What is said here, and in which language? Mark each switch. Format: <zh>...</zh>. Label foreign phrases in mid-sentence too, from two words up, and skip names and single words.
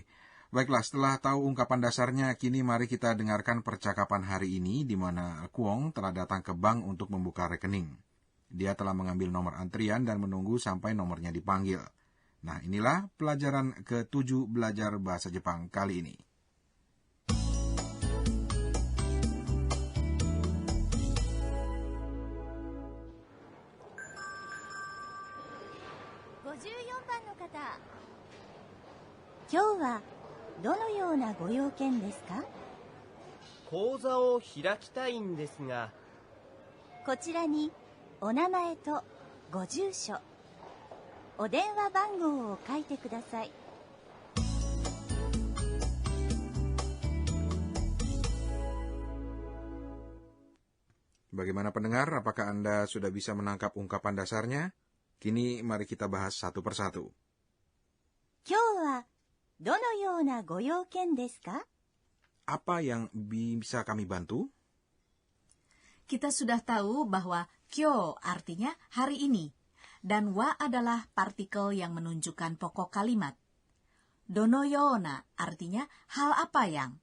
<id>Baiklah, setelah tahu ungkapan dasarnya, kini mari kita dengarkan percakapan hari ini di mana Kwong telah datang ke bank untuk membuka rekening. Dia telah mengambil nomor antrian dan menunggu sampai nomornya dipanggil. Nah, inilah pelajaran ke-7 belajar bahasa Jepang kali ini.</id> <ja>Kyou どのようなご用件ですか？口座を開きたいんですが。こちらにお名前とご住所、お電話番号を書いてください。</ja> <id>Bagaimana pendengar, apakah Anda sudah bisa menangkap ungkapan dasarnya? Kini mari kita bahas satu persatu.</id> <ja>今日はどのようなご用件ですか?</ja> <id>Apa yang bisa kami bantu? Kita sudah tahu bahwa kyo artinya hari ini, dan wa adalah partikel yang menunjukkan pokok kalimat. Donoyona artinya hal apa yang.</id>